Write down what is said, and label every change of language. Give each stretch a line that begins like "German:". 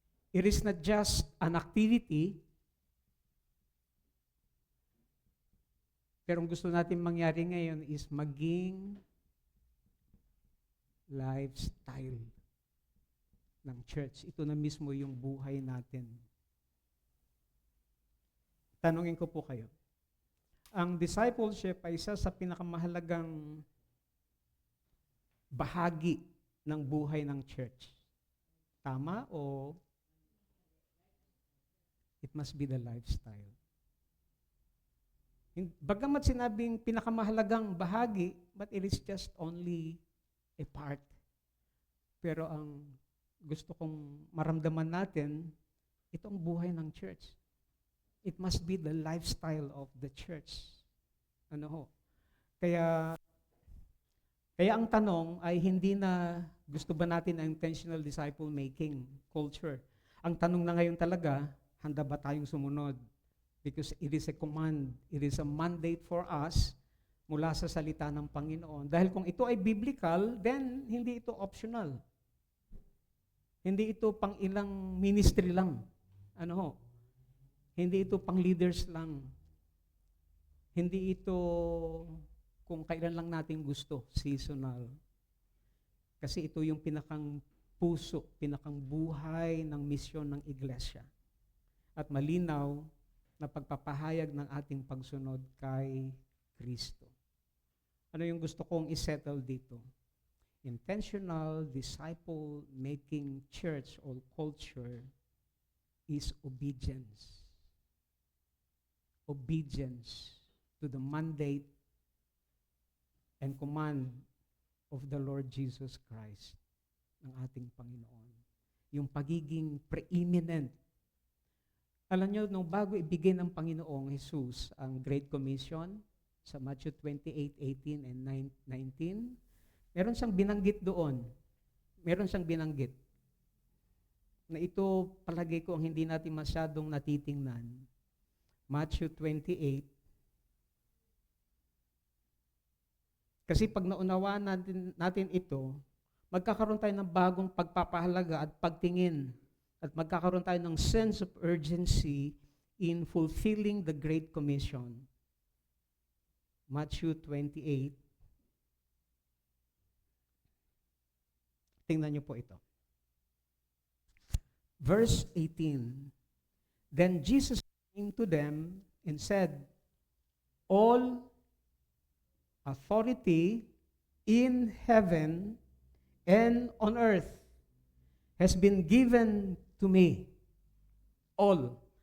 English: It is not just an activity,
Filipino: pero ang gusto natin mangyari ngayon is maging lifestyle ng church. Ito na mismo yung buhay natin. Tanungin ko po kayo. Ang discipleship ay isa sa pinakamahalagang bahagi ng buhay ng church. Tama o
English: it must be the lifestyle?
Filipino: Bagamat sinabing pinakamahalagang bahagi,
English: but it is just only a part.
Filipino: Pero ang gusto kong maramdaman natin, itong buhay ng church.
English: It must be the lifestyle of the church.
Filipino: Kaya ang tanong ay hindi na gusto ba natin ang
English: intentional disciple making culture.
Filipino: Ang tanong na ngayon talaga, handa ba tayong sumunod?
English: Because it is a command, it is a mandate for us
Filipino: mula sa salita ng Panginoon. Dahil kung ito ay biblical, then hindi ito optional. Hindi ito pang ilang ministry lang. Hindi ito pang leaders lang. Hindi ito kung kailan lang natin gusto, seasonal. Kasi ito yung pinakang puso, pinakang buhay ng misyon ng iglesia. At malinaw na pagpapahayag ng ating pagsunod kay Kristo. Ano yung gusto kong isettle dito?
English: Intentional disciple-making church or culture is obedience. Obedience to the mandate and command of the Lord Jesus Christ,
Filipino: ng ating Panginoon. Yung pagiging preeminent. Alam nyo, nung bago ibigay ng Panginoong Jesus ang Great Commission sa Matthew 28:18 and 19, meron siyang binanggit doon. Meron siyang binanggit na ito palagay ko ang hindi natin masyadong natitingnan.
English: Matthew 28.
Filipino: Kasi pag naunawaan natin ito, magkakaroon tayo ng bagong pagpapahalaga at pagtingin. At magkakaroon tayo ng
English: sense of urgency in fulfilling the Great Commission. Matthew 28.
Filipino: Tingnan niyo po ito.
English: Verse 18. Then Jesus came to them and said, all authority in heaven and on earth has been given to me. All.